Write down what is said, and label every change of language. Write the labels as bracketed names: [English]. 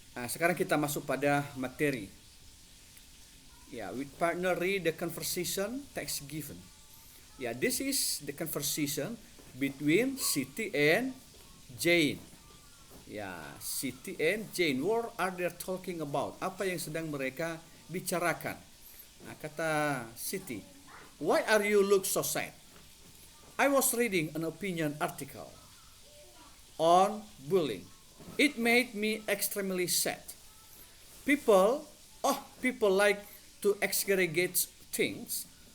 [Indonesian] Sekarang kita masuk pada materi. [English] With partner read the conversation text given. This is the conversation between Siti and Jane. Siti and Jane, what are they talking about? [Indonesian] Apa yang sedang mereka bicarakan? [English] Kata Siti, why are you look so sad? I was reading an opinion article on bullying. It made me extremely sad. People like to exaggerate things.